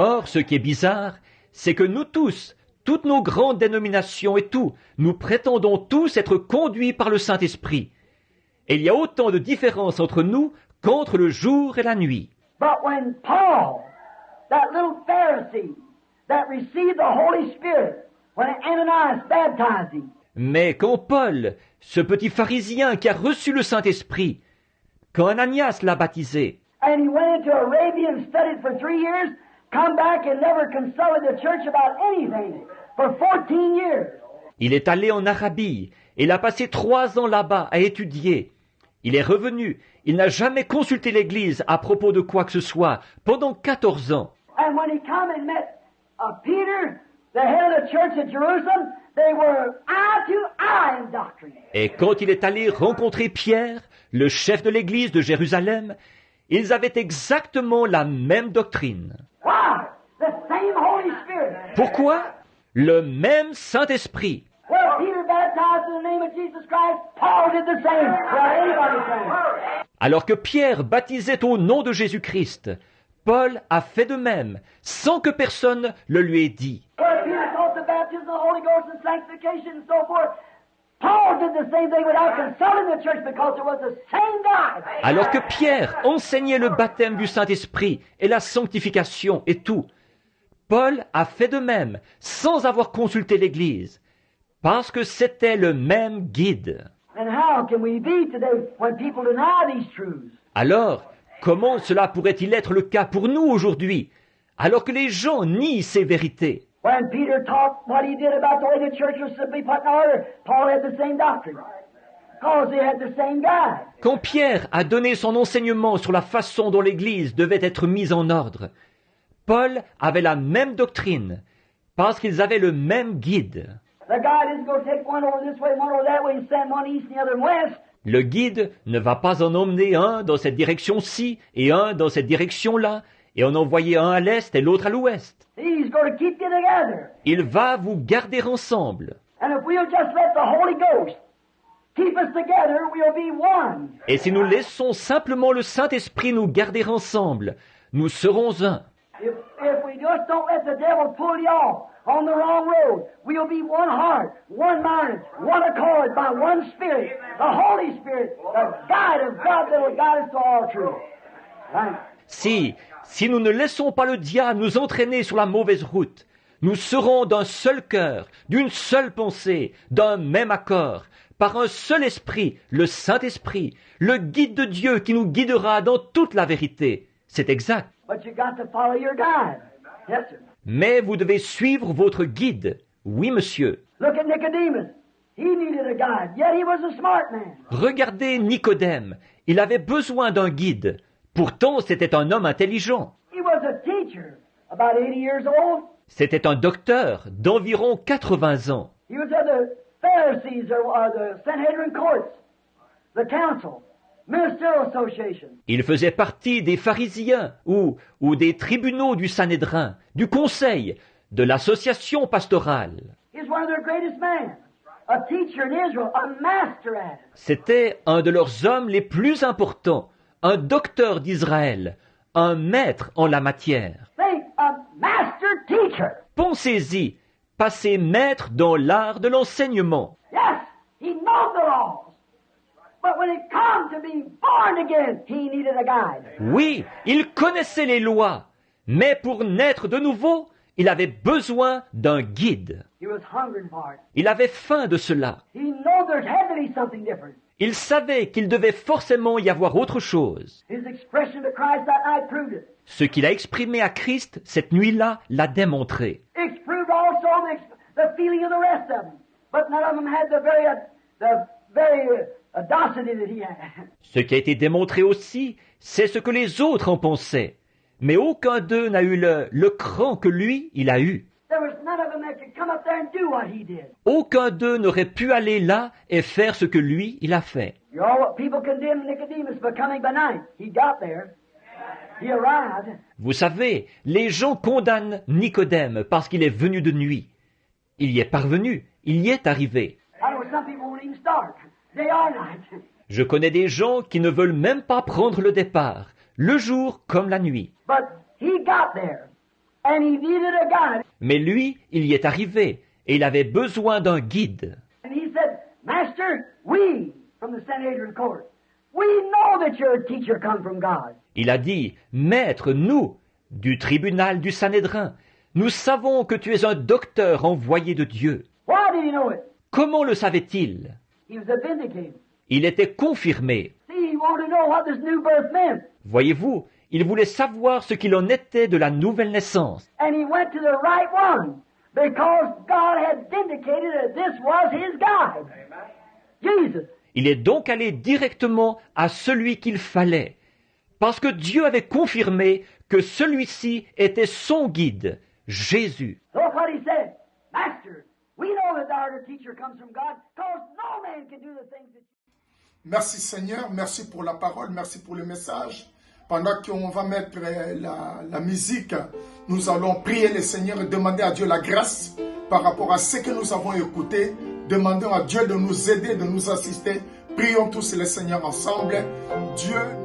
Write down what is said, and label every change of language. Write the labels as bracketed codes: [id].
[fr] Or, ce qui est bizarre, c'est que nous tous, toutes nos grandes dénominations et tout, nous prétendons tous être conduits par le Saint-Esprit. Et il y a autant de différences entre nous qu'entre le jour et la nuit. [en] But when Paul, that little Pharisee that received the Holy Spirit, when Ananias baptized him, [fr] Mais quand Paul, ce petit pharisien qui a reçu le Saint-Esprit, quand Ananias l'a baptisé, [en] and he went into Arabia and studied for 3 years, come back and never consulted the church about anything for 14 years. [fr] il est allé en Arabie et il a passé 3 ans là-bas à étudier. Il est revenu, il n'a jamais consulté l'Église à propos de quoi que ce soit pendant 14 ans. [en] And when he come and met Peter, the head of the church at Jerusalem, they were eye to eye in doctrine. [fr] Et quand il est allé rencontrer Pierre, le chef de l'Église de Jérusalem, ils avaient exactement la même doctrine. [en] Why? The same Holy Spirit. [fr] Pourquoi? Le même Saint-Esprit. [en] Well, Peter baptized in the name of Jesus Christ, Paul did the same. Well, anybody's same. [fr] Alors que Pierre baptisait au nom de Jésus-Christ, Paul a fait de même, sans que personne le lui ait dit. [en] Well, Peter taught the baptism of the Holy Ghost and sanctification and so forth. Paul did the same thing without consulting the church because it was the same God. [fr] Alors que Pierre enseignait le baptême du Saint-Esprit et la sanctification et tout, Paul a fait de même, sans avoir consulté l'Église, parce que c'était le même guide. [en] And how can we be today when people deny these truths? [fr] Alors, comment cela pourrait-il être le cas pour nous aujourd'hui, alors que les gens nient ces vérités? [en] When Peter taught what he did about the way the church was to be put in order, Paul had the same doctrine. Because they had the same guide. [fr] Quand Pierre a donné son enseignement sur la façon dont l'Église devait être mise en ordre, Paul avait la même doctrine, parce qu'ils avaient le même guide. [en] The guide isn't going to take one over this way, one over that way, and send one east and the other west. [fr] Le guide ne va pas en emmener un dans cette direction-ci et un dans cette direction-là, et en envoyer un à l'est et l'autre à l'ouest. [en] He's going to keep you together. [fr] Il va vous garder ensemble. [en] And if we'll just let the Holy Ghost keep us together, we'll be one. [fr] Et si nous laissons simplement le Saint-Esprit nous garder ensemble, nous serons un. [en] If we just don't let the devil pull you off on the wrong road. We'll be one heart, one mind, one accord by one Spirit, the Holy Spirit, the guide of God that will guide us to all truth. Right? [fr] Si nous ne laissons pas le diable nous entraîner sur la mauvaise route, nous serons d'un seul cœur, d'une seule pensée, d'un même accord, par un seul esprit, le Saint-Esprit, le guide de Dieu qui nous guidera dans toute la vérité. C'est exact. [en] But you got to follow your guide. Yes, sir. [fr] Mais vous devez suivre votre guide. Oui, monsieur. [en] Look at Nicodemus. He needed a guide, yet he was a smart man. [fr] Regardez Nicodème. Il avait besoin d'un guide. Pourtant, c'était un homme intelligent. [en] He was a teacher, about 80 years old. [fr] C'était un docteur d'environ 80 ans. [en] He was of the Pharisees or the Sanhedrin courts, the council, ministerial association. [fr] Il faisait partie des pharisiens ou des tribunaux du Sanhédrin, du conseil, de l'association pastorale. [en] He was one of their greatest men, a teacher in Israel, a master at it. [fr] C'était un de leurs hommes les plus importants, un docteur d'Israël, un maître en la matière. [en] Think, a master teacher. [fr] Pensez-y, passer maître dans l'art de l'enseignement. [en] Yes, he knows the laws. But when it comes to being born again, he needed a guide. [fr] Oui, il connaissait les lois, mais pour naître de nouveau, il avait besoin d'un guide. [en] He was hungering for it. [fr] Il avait faim de cela. [en] He knew there had to be something different. [fr] Il savait qu'il devait forcément y avoir autre chose. [en] His expression to Christ that night proved it. [fr] Ce qu'il a exprimé à Christ cette nuit-là l'a démontré. [en] It proved also the feeling of the rest of them. But none of them had the very audacity that he had. [fr] Ce qui a été démontré aussi, c'est ce que les autres en pensaient. Mais aucun d'eux n'a eu le cran que lui, il a eu. [en] There was none of them that could come up there and do what he did. [fr] Aucun d'eux n'aurait pu aller là et faire ce que lui, il a fait. [en] You know what people condemned Nicodemus for coming by night. He got there. He arrived. [fr] Vous savez, les gens condamnent Nicodème parce qu'il est venu de nuit. Il y est parvenu, il y est arrivé. [en] I know some people won't even start. Day or night. [fr] Je connais des gens qui ne veulent même pas prendre le départ, le jour comme la nuit. [en] But he got there. And he needed a guide. [fr] Mais lui, il y est arrivé, et il avait besoin d'un guide. [en] And he said, Master, we, from the Sanhedrin court, we know that you're a teacher come from God. [fr] Il a dit, Maître, nous, du tribunal du Sanhédrin, nous savons que tu es un docteur envoyé de Dieu. [en] Why did he know it? [fr] Comment le savait-il? [en] He was vindicated. [fr] Il était confirmé. [en] See, he wanted to know what this new birth meant. [fr] Voyez-vous, il voulait savoir ce qu'il en était de la nouvelle naissance. [en] And he went to the right one because God had vindicated that this was his guide. Jesus. [fr] Il est donc allé directement à celui qu'il fallait, parce que Dieu avait confirmé que celui-ci était son guide, Jésus. [en] Look what he said. Master, we know that thou art a teacher comes from God because no man can do the things that you... [fr] Merci Seigneur, merci pour la parole, merci pour le message. Pendant qu'on va mettre la musique, nous allons prier le Seigneur et demander à Dieu la grâce par rapport à ce que nous avons écouté. Demandons à Dieu de nous aider, de nous assister. Prions tous le Seigneur ensemble. Dieu...